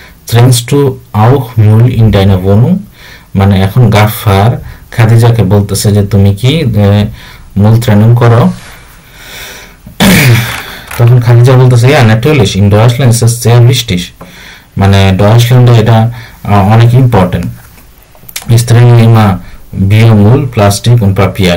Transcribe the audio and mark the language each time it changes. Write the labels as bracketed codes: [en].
[de] Trennst du auch Müll in deiner Wohnung? [bn] মানে এখন গাফফার খাদিজাকে বলতেছে যে তুমি কি মূলত্রেণং করো? তখন খাদিজা বলতেছে, [de] ja natürlich, in Deutschland ist das sehr wichtig, [bn] মানে ডয়েচল্যান্ডে এটা অনেক important. [de] Ich trenne immer Biomüll, Plastik und Papier।